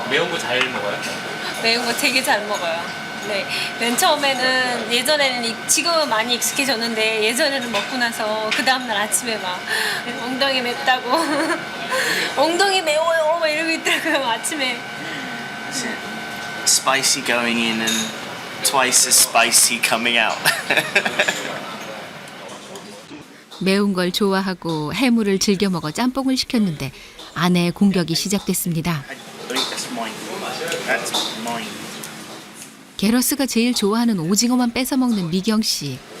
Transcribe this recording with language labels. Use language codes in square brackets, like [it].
[ko] 매운 거 잘 먹어요? 매운 거 되게 잘 먹어요. 네. 맨 처음에는 예전에는 지금은 많이 익숙해졌는데 예전에는 먹고 나서 그 다음날 아침에 막 엉덩이 맵다고 엉덩이 매워요 막 이러고 있더라고요 아침에. [en] Spicy going in and twice as spicy coming out. [ko] 매운 걸 좋아하고 해물을 즐겨 먹어 짬뽕을 시켰는데 아내의 공격이 시작됐습니다. [en] That's mine. That's mine. [ko] 게러스가 제일 좋아하는 오징어만 뺏어 먹는 미경 씨.